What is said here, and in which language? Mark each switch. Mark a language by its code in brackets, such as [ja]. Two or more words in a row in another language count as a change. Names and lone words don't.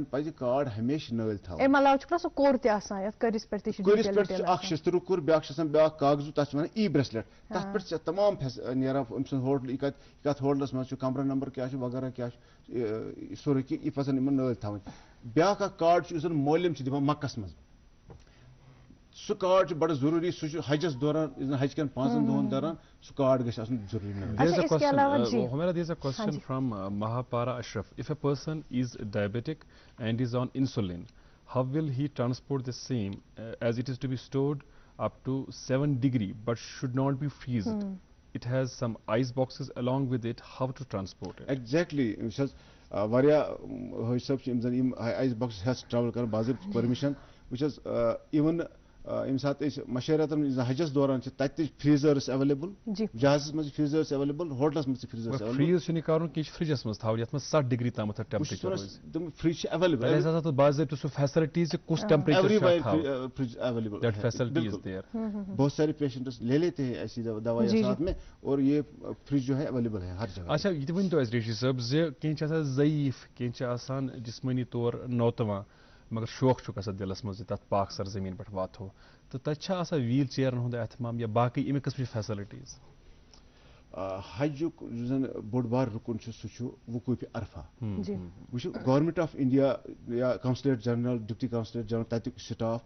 [ks] پزِ کارڈ ہمیشہِ نٲلۍ تھاوُن کٔرِس پٮ۪ٹھ چھُ اکھ شستروٗ کوٚر بیاکھ چھُ آسان بیاکھ کاغذ تتھ چھِ ونان ای بریسلیٹ تتھ پٮ۪ٹھ چھِ تمام نیران أمۍ سُنٛد ہوٹل یہِ کتھ ہوٹلس منٛز چھُ کمرٕ نمبر کیاہ چھُ وغیرہ کیاہ چھُ سورُے کینٛہہ یہِ پزن یِمن نٲلۍ تھاوٕنۍ بیاکھ اکھ کارڈ چھُ یُس زن مٲلِم چھِ دِوان مکس منٛز سُہ کارڈ چھُ بڑٕ ضروٗری سُہ چھُ حجس دوران یُس زن حج کٮ۪ن 5 دۄہن دوران سُہ کارڈ گژھِ آسُن ضروٗری [en] Humera, there is a question from Mahapara Ashraf. If a person is diabetic and is on insulin, how will he transport the same as it is to be stored up to 7 degrees but should not be freezed? It has some ice boxes along with it. How to transport it? Exactly. [ks] واریاہ حٲج صٲب چھِ یِم زن یِم [en] ice boxes [ks] ہٮ۪س ٹرٛاوٕل کران باضٲبطہٕ پٔرمِشن وٕچھ حظ اِوٕن ییٚمہِ ساتہٕ أسۍ مشٲراتن یُس زن حجس دوران چھِ تتہِ تہِ چھِ فریٖزٲرٕس ایویلیبل جہازس منٛز چھِ فریٖزٲرٕس ایویلیبل ہوٹلس منٛز تہِ فریٖزٲرٕس ایویلیبل فریٖز چھُنہٕ کرُن کینٛہہ فرجس منٛز تھاوُن یتھ منٛز 60 ڈگری تامتھ ٹیمپریچر تِم فرج چھِ ایویلیبل باضٲبطہٕ سُہ فیسلٹیٖز کُس ٹیمپریچر [en] fridge available that facility is there [ur] بہت سارے پیشنٹس لے لیتے ہیں ایسی دوائیاں ساتھ میں اور یہ فرج جو ہے اویلیبل ہے ہر جگہ [ks] اچھا یہ تہِ ؤنۍتو اَسہِ ریشی صٲب زِ کینٛہہ چھِ آسان ضعیٖف کینٛہہ چھِ آسان جسمٲنی طور نوتوان مگر شوق چھُ گژھان دِلس منٛز زِ تتھ پاک سر زٔمیٖن پٮ۪ٹھ واتہو تہٕ تتہِ چھا آسان ویٖل چیرن ہُنٛد احتمام یا باقٕے اَمہِ قٕسمٕچ فیسلٹیٖز حجُک یُس زن بوٚڑ بار رُکُن چھُ سُہ چھُ وقوٗفہِ عرفہ وٕچھِو گورمنٹ آف انڈیا یا [en] consulate general deputy consulate general [ks] تتیُک سٹاف